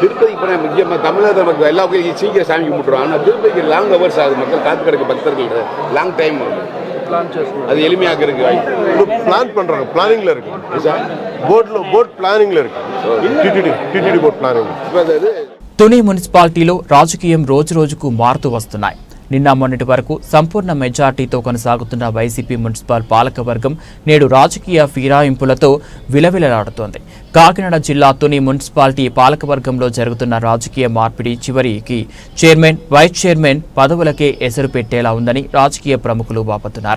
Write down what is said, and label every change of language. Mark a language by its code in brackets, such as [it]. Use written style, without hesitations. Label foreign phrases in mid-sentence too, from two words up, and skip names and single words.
[ta] திருப்பதிக்கு போனால் முக்கியமாக தமிழக மக்கள் எல்லா கோயிலும் சீக்கிரம் சாமி கும்பிட்டுருவோம். ஆனால் திருப்பதிக்கு [en] long hours [ta] ஆகுது. மக்கள் காத்து கிடக்கு பக்தர்கள் [en] long time [ta] அது எளிமையாக இருக்கு. பிளான் பண்ணுறாங்க, பிளானிங்கில் இருக்கு. [en] board planningில் [ta] இருக்கு. [en] TTD board planning. [te] తుని మున్సిపాలిటీలో రాజకీయం రోజురోజుకు మారుతూ వస్తున్నాయి. నిన్న మొన్నటి వరకు సంపూర్ణ మెజార్టీతో కొనసాగుతున్న వైసీపీ మున్సిపల్ పాలకవర్గం నేడు రాజకీయ ఫిరాయింపులతో విలవిలలాడుతోంది. కాకినాడ జిల్లా తుని మున్సిపాలిటీ పాలకవర్గంలో జరుగుతున్న రాజకీయ మార్పిడి చివరికి చైర్మన్, వైస్ చైర్మన్ పదవులకే ఎసరు పెట్టేలా ఉందని రాజకీయ ప్రముఖులు వాపోతున్నారు.